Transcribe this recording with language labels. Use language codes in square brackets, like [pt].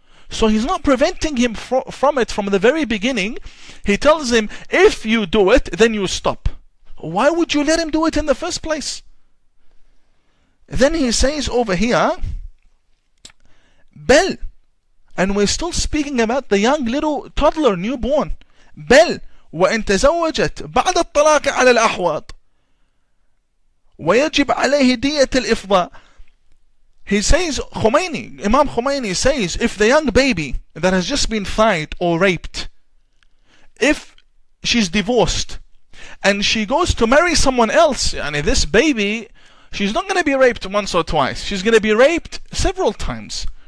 [en] So he's not preventing him from it from the very beginning. He tells him, if you do it, then you stop. Why would you let him do it in the first place? Then he says over here, بل, and we're still speaking about the young little toddler, newborn. [ar] بل وإن تزوجت بعد الطلاق على الأحوط ويجب عليه دية الإفضاء. [en] He says, Imam Khomeini says, if the young baby that has just been fied or raped, if she's divorced and she goes to marry someone else, and this baby, she's not going to be raped once or twice, she's going to be raped several times.